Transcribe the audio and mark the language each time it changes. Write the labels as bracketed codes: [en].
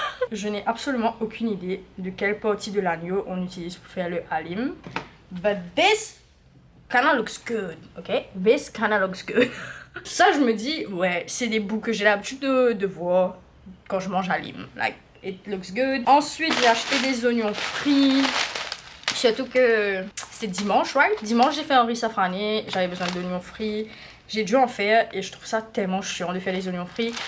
[fr] Je n'ai absolument aucune idée de quelle partie de l'agneau on utilise pour faire le halim. [en] But this kinda looks good, ok? This kinda looks good. [fr] Ça, je me dis, ouais, c'est des bouts que j'ai l'habitude de voir quand je mange halim. [en] Like, it looks good. [fr] Ensuite, j'ai acheté des oignons frits. Surtout que c'était dimanche, right? Dimanche, j'ai fait un riz safrané. J'avais besoin d'oignons frits. J'ai dû en faire et je trouve ça tellement chiant de faire les oignons frits.